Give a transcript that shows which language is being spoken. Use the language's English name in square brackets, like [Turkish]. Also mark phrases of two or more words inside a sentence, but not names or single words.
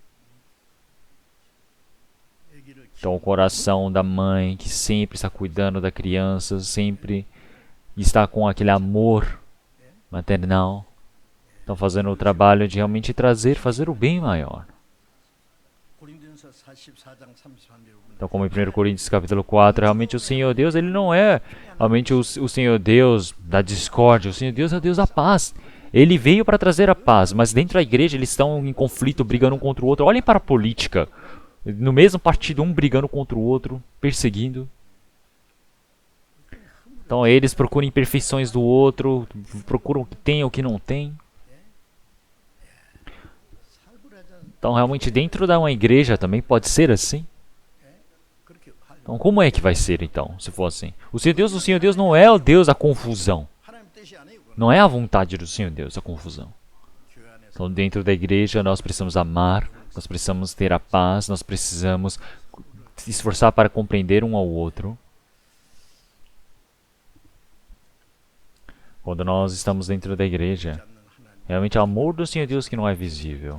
[Portuguese] Então, o coração da mãe que sempre está cuidando da criança, sempre está com aquele amor maternal. Estão fazendo o trabalho de realmente fazer o bem maior. [Korean] 고린도전서 44장 33절 보면 [Portuguese] Então, como em 1 Coríntios capítulo 4, realmente o Senhor Deus, ele não é realmente o Senhor Deus da discórdia, o Senhor Deus é o Deus da paz. Ele veio para trazer a paz, mas dentro da igreja eles estão em conflito, brigando um contra o outro. Olhem para a política. No mesmo partido, um brigando contra o outro, perseguindo. Então eles procuram imperfeições do outro, procuram o que tem ou o que não tem. Então realmente dentro de uma igreja também pode ser assim. [Korean] 그렇게 할 [Portuguese] Então como é que vai ser então, se for assim? O Senhor Deus não é o Deus da confusão. [Korean] 하나님 뜻이 아니에요. 그건 [Portuguese] Não é a vontade do Senhor Deus a confusão. [Korean] 교회 안에서 [Portuguese] Então dentro da igreja nós precisamos amar, nós precisamos ter a paz, nós precisamos se esforçar para compreender um ao outro. Quando nós estamos dentro da igreja, realmente é o amor do Senhor Deus que não é visível.